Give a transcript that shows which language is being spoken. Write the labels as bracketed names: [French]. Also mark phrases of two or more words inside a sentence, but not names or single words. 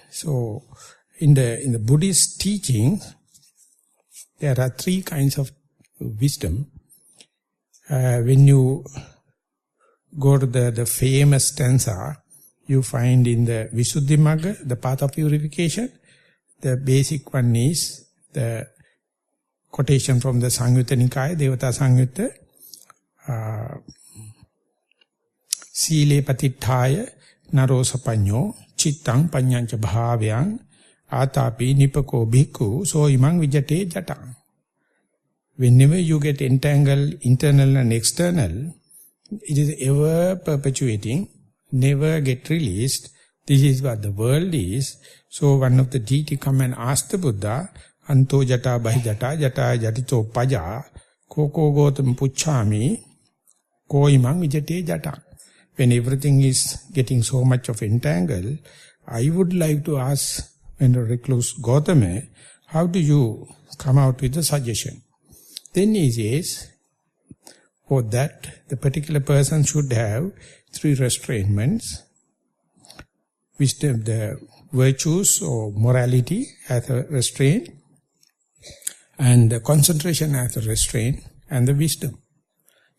[English] So in the Buddhist teaching, there are three kinds of wisdom. When you go to the famous stanza, you find in the Visuddhimagga, the path of purification, the basic one is the quotation from the Samyutta Nikaya, Devata Samyutta, [Pali] Sile patittaya narosapanyo chittang panyancha bhavyang atapi nipako bhikkhu so imang vijate jatang. [English] Whenever you get entangled, internal and external, it is ever perpetuating, never get released. This is what the world is. So one of the deity come and ask the Buddha, [Pali] Anto jata bahijata jata jatito paja koko gotam puchami ko imang vijate jata. [English] When everything is getting so much of entangle, I would like to ask Venerable Recluse Gautama, how do you come out with the suggestion? Then he says, for that the particular person should have three restraints: wisdom, the virtues or morality as a restraint, and the concentration as a restraint, and the wisdom.